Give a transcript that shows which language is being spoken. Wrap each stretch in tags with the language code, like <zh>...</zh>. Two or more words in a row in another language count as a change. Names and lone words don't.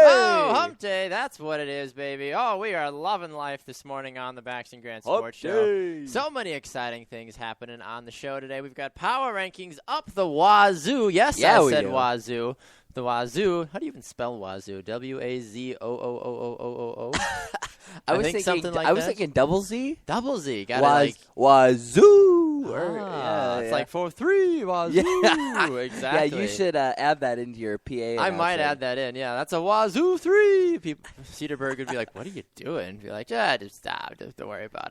<en>Oh, hump day. That's what it is, baby. Oh, we are loving life this morning on the Bax Grant Sports Show. So many exciting things happening on the show today. We've got power rankings up the wazoo. Yes, yeah, I said do. Wazoo. The wazoo. How do you even spell wazoo? W-A-Z-O-O-O-O-O-O? I was thinking double Z. Double Z. Got wazoo. It's like 4-3 wazoo. Yeah. Exactly. Yeah, you should add that into your PA. I might add that in. Yeah, that's a wazoo 3. Cedarburg would be like, "What are you doing?" Be like, "Yeah, just stop. Don't worry about it."</en>